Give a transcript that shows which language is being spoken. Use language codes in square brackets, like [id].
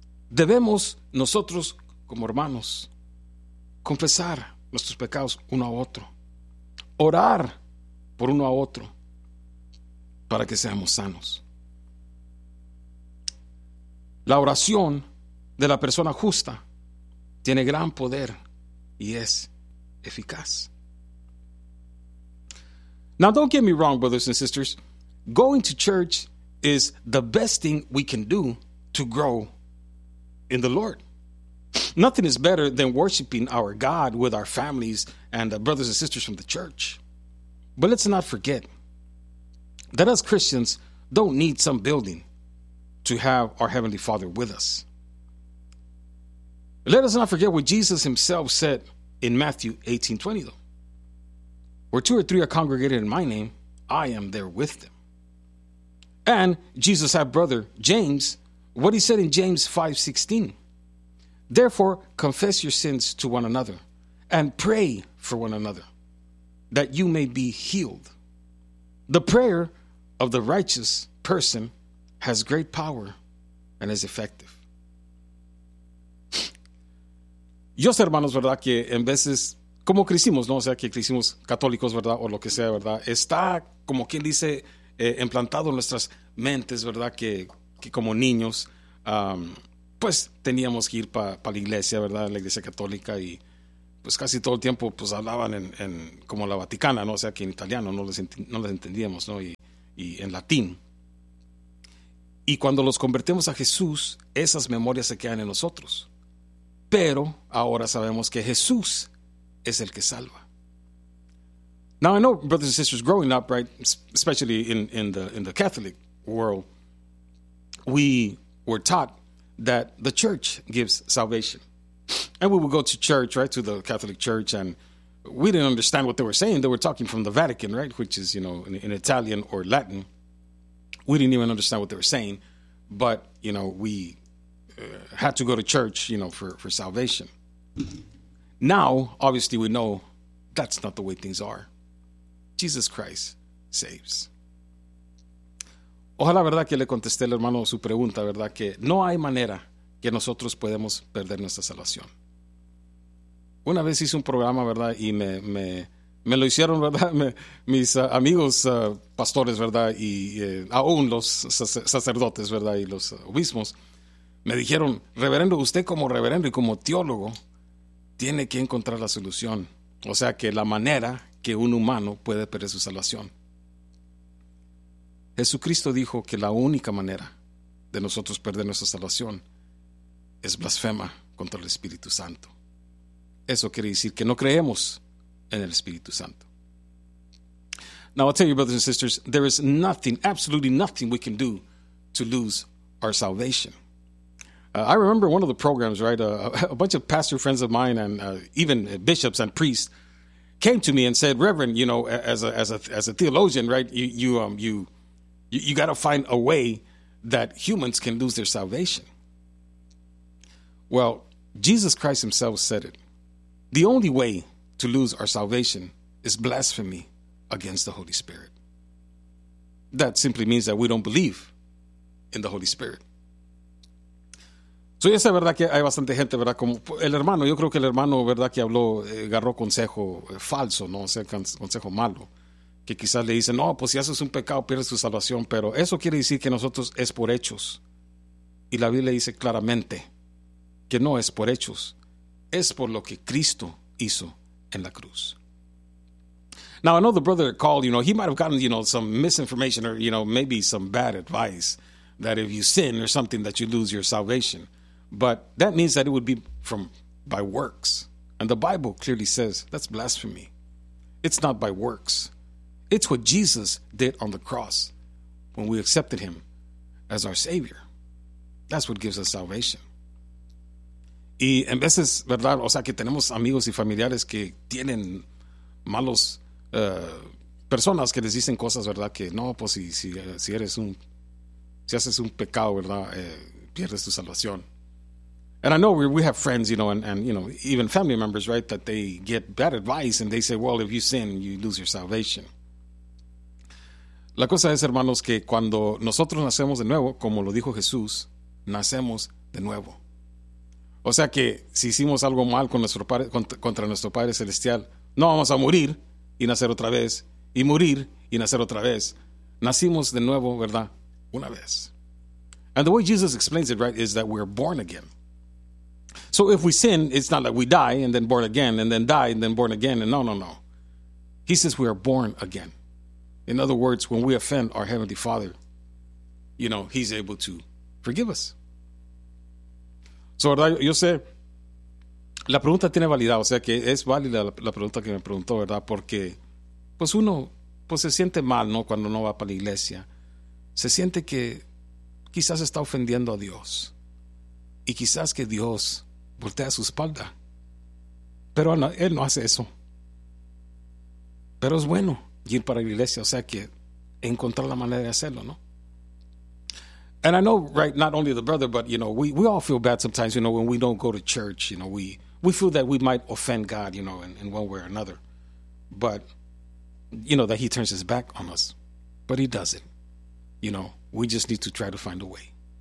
[es] Debemos nosotros, como hermanos, confesar nuestros pecados uno a otro, orar por uno a otro para que seamos sanos. La oración de la persona justa tiene gran poder y es eficaz. [en] Now, don't get me wrong, brothers and sisters. Going to church is the best thing we can do to grow in the Lord. Nothing is better than worshiping our God with our families and the brothers and sisters from the church. But let's not forget that us Christians don't need some building to have our Heavenly Father with us. Let us not forget what Jesus himself said in Matthew 18:20, though. Where two or three are congregated in my name, I am there with them. And Jesus had brother James, what he said in James 5:16. Therefore, confess your sins to one another and pray for one another that you may be healed. The prayer of the righteous person has great power and is effective. [es] Yo sé, hermanos, ¿verdad?, que en veces, como crecimos, ¿no? O sea, que crecimos católicos, ¿verdad?, o lo que sea, ¿verdad? Está, como quien dice, implantado en nuestras mentes, ¿verdad?, que como niños, pues, teníamos que ir para la iglesia, ¿verdad?, la iglesia católica, y pues casi todo el tiempo pues hablaban en como la Vaticana, ¿no? O sea, que en italiano no les entendíamos, ¿no? Y en latín. Y cuando los convertimos a Jesús, esas memorias se quedan en nosotros. Pero ahora sabemos que Jesús es el que salva. [en] Now I know, brothers and sisters, growing up, right, especially in the Catholic world, we were taught that the church gives salvation. And we would go to church, right, to the Catholic church, and we didn't understand what they were saying. They were talking from the Vatican, right, which is, you know, in Italian or Latin. We didn't even understand what they were saying, but, you know, we had to go to church, you know, for salvation. Now, obviously, we know that's not the way things are. Jesus Christ saves. [es] Ojalá, verdad, que le contesté el hermano su pregunta, verdad, que no hay manera que nosotros podemos perder nuestra salvación. Una vez hice un programa, verdad, y me lo hicieron, verdad, mis amigos pastores, verdad, y aún los sacerdotes, verdad, y los obispos, me dijeron, reverendo, usted como reverendo y como teólogo, tiene que encontrar la solución. O sea, que la manera que un humano puede perder su salvación. Jesucristo dijo que la única manera de nosotros perder nuestra salvación es blasfema contra el Espíritu Santo. Eso quiere decir que no creemos en el Espíritu Santo. [en] Now I'll tell you, brothers and sisters, there is nothing, absolutely nothing we can do to lose our salvation. I remember one of the programs, right, a bunch of pastor friends of mine and even bishops and priests came to me and said, Reverend, you know, as a theologian, right, you got to find a way that humans can lose their salvation. Well, Jesus Christ himself said it. The only way to lose our salvation is blasphemy against the Holy Spirit. That simply means that we don't believe in the Holy Spirit. [es] So, ya sé, verdad, que hay bastante gente, verdad, como el hermano, yo creo que el hermano, verdad, que habló, agarró consejo falso, no, o sea, consejo malo, que quizás le dicen, no, pues si haces un pecado, pierdes tu salvación, pero eso quiere decir que nosotros es por hechos, y la Biblia dice claramente que no es por hechos, es por lo que Cristo hizo en la cruz. [en] Now, I know the brother that called, you know, he might have gotten, you know, some misinformation or, you know, maybe some bad advice that if you sin or something that you lose your salvation. But that means that it would be from by works. And the Bible clearly says that's blasphemy. It's not by works. It's what Jesus did on the cross when we accepted him as our Savior. That's what gives us salvation. [es] Y en veces, ¿verdad? O sea, que tenemos amigos y familiares que tienen malos personas que les dicen cosas, ¿verdad? Que no, pues si eres un, si haces un pecado, ¿verdad? Pierdes tu salvación. [en] And I know we have friends, you know, and you know, even family members, right, that they get bad advice and they say, well, if you sin, you lose your salvation. [es] La cosa es, hermanos, que cuando nosotros nacemos de nuevo, como lo dijo Jesús, nacemos de nuevo. O sea que si hicimos algo mal con nuestro padre, contra nuestro Padre Celestial, no vamos a morir y nacer otra vez, y morir y nacer otra vez. Nacimos de nuevo, ¿verdad? Una vez. [en] And the way Jesus explains it, right, is that we're born again. So if we sin, it's not like we die and then born again and then die and then born again. And no. He says we are born again. In other words, when we offend our Heavenly Father, you know, he's able to forgive us. [es] So, ¿verdad? Yo sé, la pregunta tiene validad. O sea, que es válida la pregunta que me preguntó, ¿verdad? Porque, pues uno, pues se siente mal, ¿no? Cuando no va para la iglesia. Se siente que quizás está ofendiendo a Dios. Y quizás que Dios voltea su espalda. Pero él no hace eso. Pero es bueno ir para la iglesia, o sea que encontrar la manera de hacerlo, ¿no? [en] And I know, right, not only the brother, but, you know, we all feel bad sometimes, you know, when we don't go to church, you know, we feel that we might offend God, you know, in one way or another. But, you know, that he turns his back on us. But he doesn't. You know, we just need to try to find a way.